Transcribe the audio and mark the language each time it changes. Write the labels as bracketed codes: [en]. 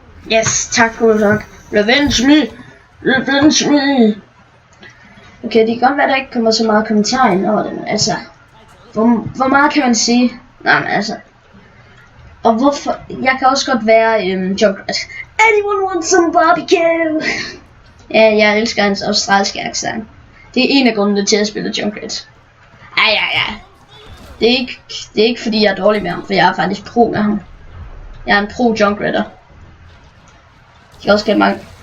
[en] Yes, tak Bulldog. Revenge me! Revenge me! [da] Okay, det kan godt være, der ikke kommer så meget kommentarer ind over det, men altså... Hvor meget kan man sige? Nej, men altså... Og hvorfor... Jeg kan også godt være Junkrat. [en] Anyone want some barbecue? [da] Ja, jeg elsker hans australske accent. Det er en af grundene til at spille Junkrat. Ja. Det er ikke fordi jeg er dårlig med ham, for jeg er faktisk pro med ham. Jeg er en pro Junkratter. Jeg kan også get mange...